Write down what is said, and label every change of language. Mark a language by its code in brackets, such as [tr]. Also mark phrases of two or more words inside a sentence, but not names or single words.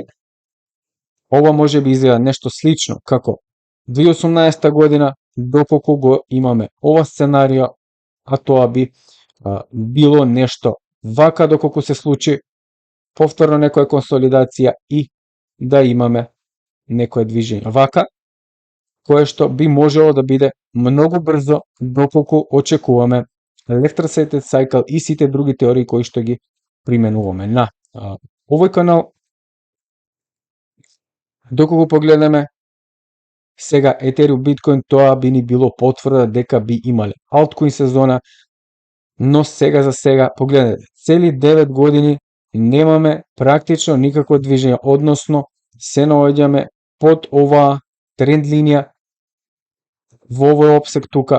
[mk] Ова може би изгледа нешто слично како 2018 година, доколку го имаме ова сценарио, а тоа би било нешто вака доколку се случи повторно некоја консолидација и да имаме некој движење вака, кое што би можело да биде многу брзо доколку очекуваме [en] left resetted cycle [mk] и сите други теории кои што ги применуваме на овој канал. Доколку погледнеме сега Ethereum биткоин, тоа би ни било потврда дека би имале алткоин сезона, но сега за сега погледнете, цели 9 години немаме практично никакво движење, односно се наоѓаме под оваа тренд линија во овој опсек тука.